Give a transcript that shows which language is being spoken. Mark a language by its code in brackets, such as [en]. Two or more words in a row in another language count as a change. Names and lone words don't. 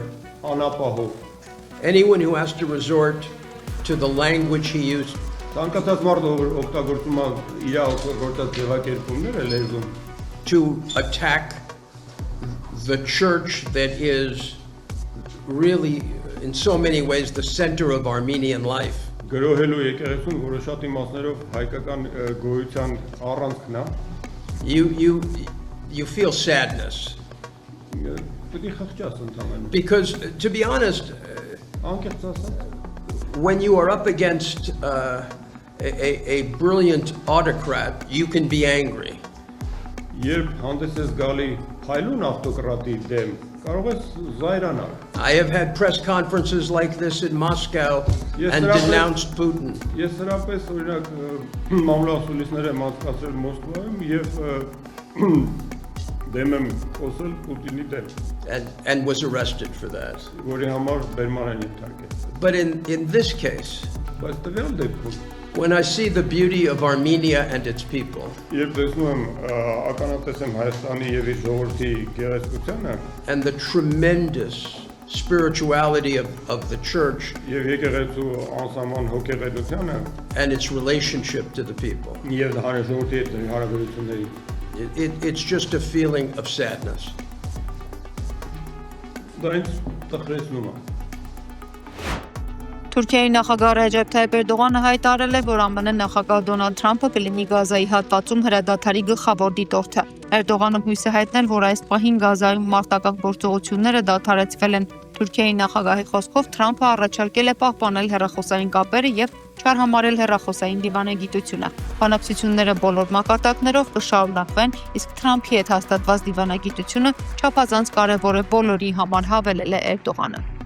[en] Anyone who has to resort to the language he used to attack the church that is really, in so many ways, the center of Armenian life. [hy] Գրոհելու եկեղեցուն, որը շատ իմաստներով հայկական գոյության առանցքն է, [en] You feel sadness. [hy] պետք է խղճաս ընդհանրապես։ [en] Because, to be honest, [hy] Անկեղծ ասած, [en] when you are up against a brilliant autocrat, you can be angry. [hy] երբ հանդես ես գալի փայլուն ավտոկրատի դեմ, կարող ես զայրանալ։ [en] I have had press conferences like this in Moscow Yes, and sir, I've denounced Putin. [hy] Ես հրապես օրինակ մամուլասուլիսներ եմ անցկացրել Մոսկվայում եւ դեմ եմ խոսել Պուտինի դեմ, [en] And was arrested for that. [hy] որի համար բերման են ենթարկել։ [en] But in this case, [hy] Բայց տվյալ դեպքում, [en] when I see the beauty of Armenia and its people, [hy] երբ տեսնում եմ ականատես եմ Հայաստանի եւ իր ժողովրդի գեղեցկությանը [en] and the tremendous spirituality of the church [hy] եւ եկեղեցու անսահման հոգեվետությանը [en] and its relationship to the people, [hy] եւ ժողովրդի հետ հարաբերությունների, [en] it's just a feeling of sadness. [hy] դա ինձ տխրեցնում է։ Թուրքիայի նախագահ Ռեջեփ Թայիփ Էրդողանը հայտարարել է, որ ԱՄՆ նախագահ Դոնալդ Թրամփը կլինի Գազայի հատվածում հրադադարի գլխավոր դիտորդը։ Էրդողանը հույս է հայտնել, որ այս պահին Գազայում մարտական գործողությունները դադարեցվել են։ Թուրքիայի նախագահի խոսքով Թրամփը առաջարկել է պահպանել հեռախոսային կապերը եւ չարհամարել հեռախոսային դիվանագիտությունը։ Բանակցությունները բոլոր մակարդակներով կշարունակվեն, իսկ Թրամփի հետ հաստատված դիվանագիտությունը չափազանց կարևոր է բոլորի համար, հավելել է Էրդողանը։